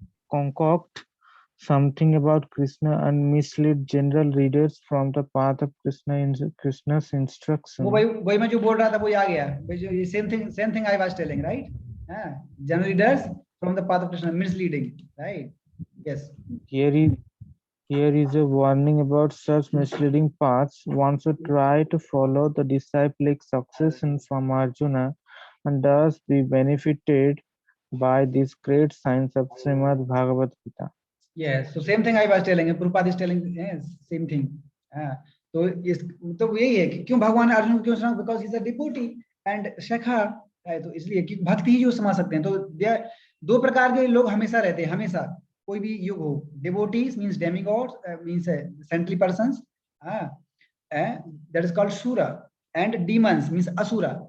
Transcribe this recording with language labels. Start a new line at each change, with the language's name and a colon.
English: concoct something about Krishna and mislead general readers from the path of Krishna's
Hindi: वो
English: instruction.
Hindi: वही मैं जो बोल रहा था वो आ गया, वही जो ये
English: same thing I was telling, right? General readers from the path of Krishna, misleading, right? Yes. Here is a warning about such misleading paths. One should try to follow the disciplic succession from Arjuna and thus be benefited by this great science of Srimad Bhagavad Gita. Yes, so same thing I was telling, Prabhupada is telling, yes, same thing.
Hindi: तो इस तो यही है कि क्यों भगवान अर्जुन को क्यों सुना,
English: because is a devotee and
Hindi: सखा है, तो इसलिए कि भक्ति ही जो समझ सकते हैं। तो दो प्रकार के लोग हमेशा रहते हैं, हमेशा कोई भी युग हो,
English: Devotees means demigods means saintly persons, that is called सूरा, and demons means असुरा।